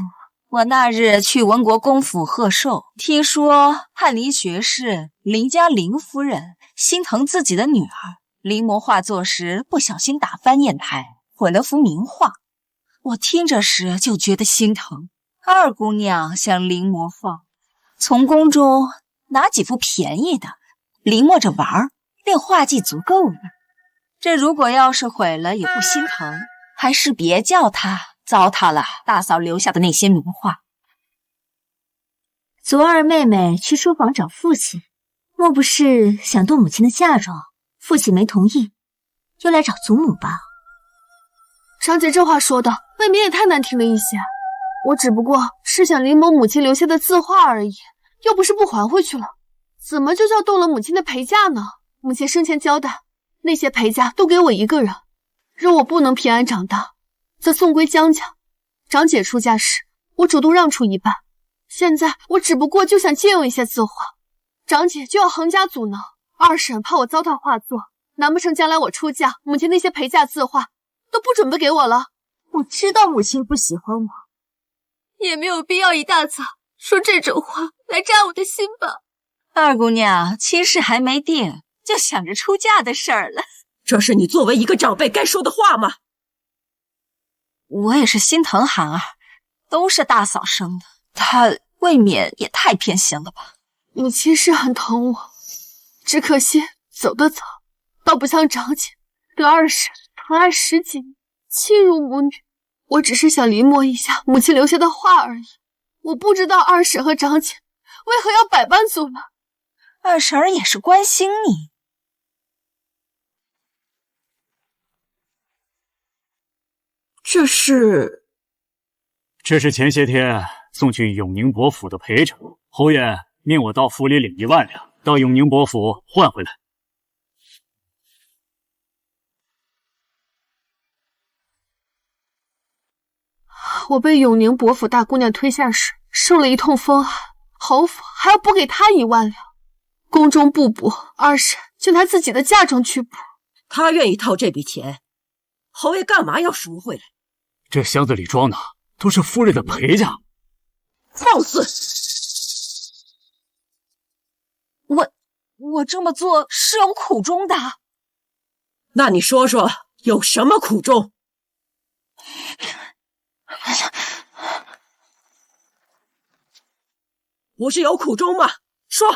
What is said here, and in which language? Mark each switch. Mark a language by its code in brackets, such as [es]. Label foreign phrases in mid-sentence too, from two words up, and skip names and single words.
[zh] 我那日去文國公府賀壽，聽說翰林學士林家林夫人心疼自己的女兒，臨摹畫作時不小心打翻硯台，毀了幅名畫。我聽着時就覺得心疼。二姑娘想臨摹放，從宮中拿幾幅便宜的臨摹着玩，練畫技足夠了。這如果要是毀了也不心疼，還是別叫她糟蹋了大嫂留下的那些名畫。昨二妹妹去書房找父親，莫不是想動母親的嫁妝？父親沒同意，又來找祖母吧？長姐這話說的未免也太難聽了一些。 我只不过是想临摹母亲留下的字畫而已，又不是不還回去了，怎麼就叫动了母親的陪嫁呢？母親生前交代，那些陪嫁都給我一個人，若我不能平安長大，則送歸江家。長姐出嫁時，我主動讓出一半，現在我只不過就想借用一些字畫，長姐就要橫加阻撓。二嬸怕我糟蹋畫作，難不成將來我出嫁，母親那些陪嫁字畫都不準備給我了？我知道母親不喜歡我，也沒有必要一大早說這種話來扎我的心吧。二姑娘親事還沒定，就想着出嫁的事兒了。這是你作為一個長輩該說的話嗎？我也是心疼涵兒，都是大嫂生的，她未免也太偏心了吧。母親是很疼我，只可惜走得早，倒不像長姐得二嬸疼愛10幾年，親如母女。我只是想臨摹一下母親留下的畫而已，我不知道二嬸和長姐為何要百般阻撓。二嬸兒也是關心你。这是前些天送去永宁伯府的陪衬，侯爷命我到府里領1 萬兩，到永寧伯府換回來。我被永寧伯府大姑娘推下時，受了一通風寒，侯府還要補給她1萬兩，宮中不補，二嬸就拿自己的嫁妝去補。她願意掏這筆錢，侯爺幹嘛要贖回來？這箱子裡裝的都是夫人的陪嫁。放肆！我這麼做是有苦衷的。那你說說有什麼苦衷？不是有苦衷嗎？說。